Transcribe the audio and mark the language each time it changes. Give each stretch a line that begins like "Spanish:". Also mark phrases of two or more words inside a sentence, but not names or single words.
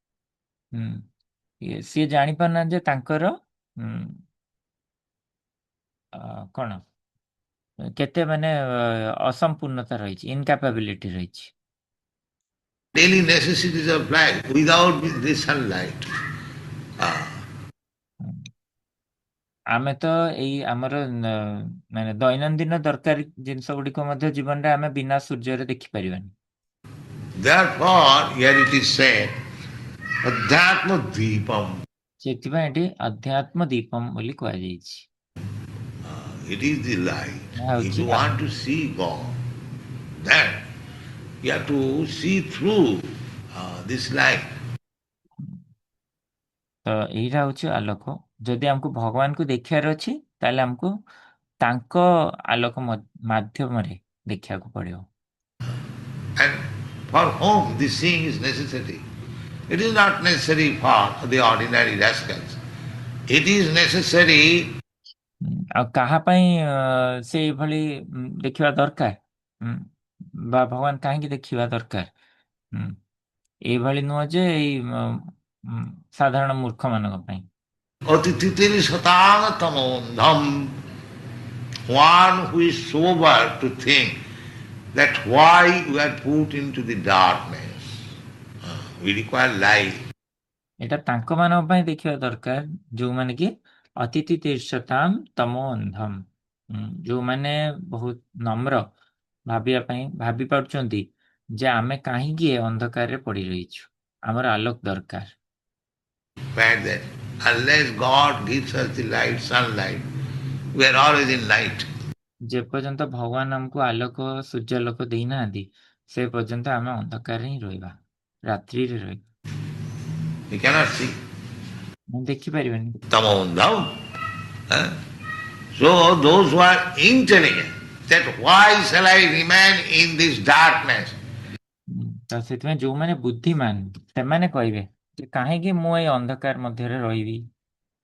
Odia: ସିଏ ଜାଣିପାରୁନାହାନ୍ତି ଯେ ତାଙ୍କର କଣ କେତେ ମାନେ ଅସମ୍ପୂର୍ଣ୍ଣତା ରହିଛି, ଇନକାପାବିଲିଟି ରହିଛି।
English: Daily necessities of life without the sunlight.
Odia: ଆମେ ତ ଏଇ ଆମର ମାନେ ଦୈନନ୍ଦିନ ଦରକାରୀ ଜିନିଷ ଗୁଡିକ ମଧ୍ୟ ଜୀବନରେ ଆମେ ବିନା ସୂର୍ଯ୍ୟରେ ଦେଖିପାରିବାନି।
English: Therefore, here it is said, Adhyatma Deepam.
Odia: ସେଥିପାଇଁ ଏଠି ଅଧ୍ୟାତ୍ମ ଦୀପମ ବୋଲି କୁହାଯାଇଛି।
English: It is the light. If you want to see God, then you have to see through this light.
Odia: ତ ଏଇଟା ହଉଛି ଆଲୋକ। ଯଦି ଆମକୁ ଭଗବାନଙ୍କୁ ଦେଖିବାର ଅଛି ତାହେଲେ ଆମକୁ ତାଙ୍କ ଆଲୋକ ମାଧ୍ୟମରେ ଦେଖିବାକୁ ପଡିବ।
English: And for whom this seeing is necessary? It is not necessary for the ordinary rascals. It is necessary.
Odia: ଆଉ କାହା ପାଇଁ ସେ ଏଭଳି ଦେଖିବା ଦରକାର ବା ଭଗବାନ କାହିଁକି ଦେଖିବା ଦରକାର? ଏଇଭଳି ନୁହଁ ଯେ ଏଇ ସାଧାରଣ ମୂର୍ଖ ମାନଙ୍କ ପାଇଁ। Atititiri satanga tamondham.
English: One who is sober to think that why we are put into the darkness. We require light.
Odia: ଏଇଟା ତାଙ୍କ ମାନଙ୍କ ପାଇଁ ଦେଖିବା ଦରକାର ଯୋଉମାନେ କି ଅତିଥି ତୀର୍ଷତାମ ତମୋ ଅନ୍ଧମ, ଯୋଉମାନେ ବହୁତ ନମ୍ର ଭାବି ପାରୁଛନ୍ତି ଯେ ଆମେ କାହିଁକି ଏ ଅନ୍ଧକାରରେ ପଡି ରହିଛୁ, ଆମର ଆଲୋକ ଦରକାର।
English: Unless God gives us the light, sunlight, we are always in night.
Odia: ଯେପର୍ଯ୍ୟନ୍ତ ଭଗବାନ ଆମକୁ ଆଲୋକ ସୂର୍ଯ୍ୟାଲୋକ ଦେଇନାହାନ୍ତି ସେ ପର୍ଯ୍ୟନ୍ତ ଆମେ ଅନ୍ଧକାରରେ ହିଁ ରହିବା, ରାତ୍ରିରେ ରହିବା।
English: We cannot see.
Odia: ଦେଖିପାରିବାନି।
English: So those who are intelligent, that why shall I remain in this darkness?
Odia: ତ ସେଥିପାଇଁ ଯୋଉମାନେ ବୁଦ୍ଧିମାନ ସେମାନେ କହିବେ ଯେ କାହିଁକି ମୁଁ ଏଇ ଅନ୍ଧକାର ମଧ୍ୟରେ ରହିବି।